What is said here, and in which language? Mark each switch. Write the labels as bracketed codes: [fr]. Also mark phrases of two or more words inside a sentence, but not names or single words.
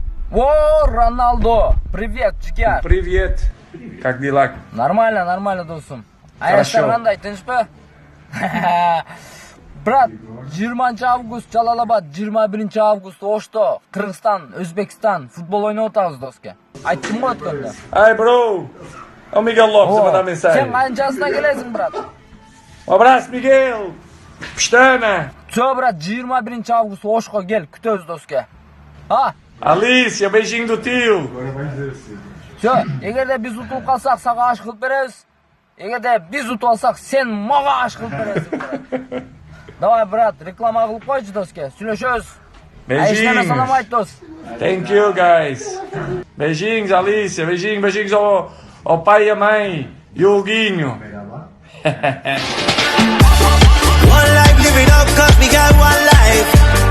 [ru] О, Роналдо! Привет, Джигар! Привет. Как дела? Нормально, достум. Хорошо. [ky] Аяштар кандай, тынчпы? Брат, 20 август Жалалабад, 21 август Ошто, Кыргызстан, Өзбекстан футбол ойноп атабыз, доске. Айттым го өткөндө. Ай, бро. О, Мигел Лопес, мына мен Сен сайын. канчасына келесиң, брат? Абрас, Мигел. Пштана. Чо, брат, 21 август Ошко кел, күтөбүз, доске. А? [pt] Alicia, beijinho do tio. [ky] Чо, эгерде биз утулуп калсак, сага аш кылып беребиз. Эгерде биз утуп алсак, сен мага аш кылып бересиң, брат. [ru] Давай, брат, [ky] реклама кылып койчу, доске. Сүйлөшөбүз. Айштана салам [pt] Beijinhos. [ky] айт, дос. [en] Thank you, guys. [pt] Beijinhos, Alicia. Beijinhos ao pai e à mãe. E o Huguinho. [en] One life, live it up, cause we got one life.